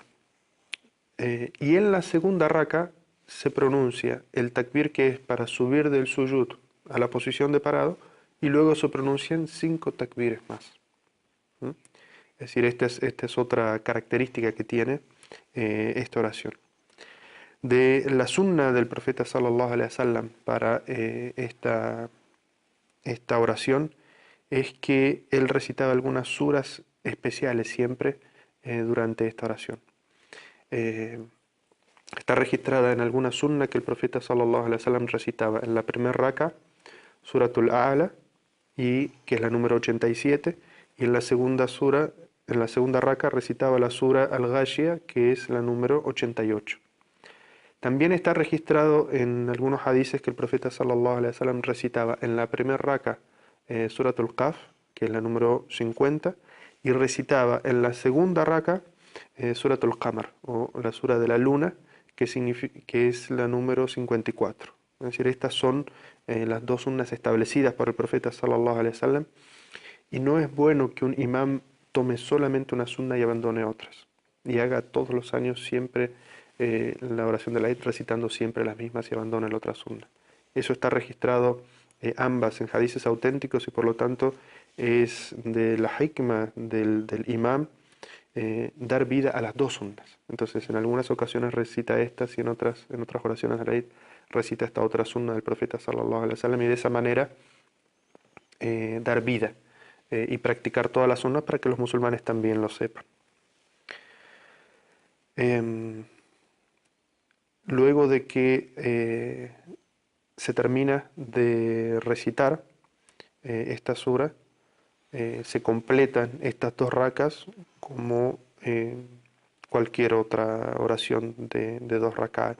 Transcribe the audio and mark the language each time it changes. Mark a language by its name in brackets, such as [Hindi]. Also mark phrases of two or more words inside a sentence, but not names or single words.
[Spanish] Y en la segunda raka se pronuncia el takbir que es para subir del suyud a la posición de parado y luego se pronuncian 5 takbires más. ¿Mm? Es decir, esta es otra característica que tiene esta oración. De la sunna del profeta [Arabic] صلى الله عليه وسلم [Spanish] para esta oración es que él recitaba algunas suras especiales siempre durante esta oración. Está registrada en alguna sunna que el profeta [Arabic] صلى الله عليه وسلم [Spanish] recitaba en la primera raka Suratul A'la, y que es la número 87, y en la segunda raka recitaba la sura Al-Ghashiyah, que es la número 88. También está registrado en algunos hadices que el profeta [Arabic] صلى الله عليه وسلم [Spanish] recitaba en la primera raka Suratul Qaf, que es la número 50, y recitaba en la segunda raka Suratul Qamar, o la sura de la luna, que es la número 54. Es decir, estas son las dos sunnas establecidas por el profeta [Arabic] صلى الله عليه وسلم, [Spanish] y no es bueno que un imam tome solamente una sunna y abandone otras, y haga todos los años siempre la oración de la Eid recitando siempre las mismas y abandone la otra sunna. Eso está registrado ambas en hadices auténticos, y por lo tanto es de la hikmah del imam dar vida a las dos sunnas. Entonces en algunas ocasiones recita estas y en otras oraciones de la Eid recita esta otra sunna del profeta [Arabic] صلى الله عليه وسلم, [Spanish] y de esa manera dar vida y practicar todas las sunnas para que los musulmanes también lo sepan. Luego de que se termina de recitar esta sura, se completan estas dos rakas como cualquier otra oración de 2 rakat.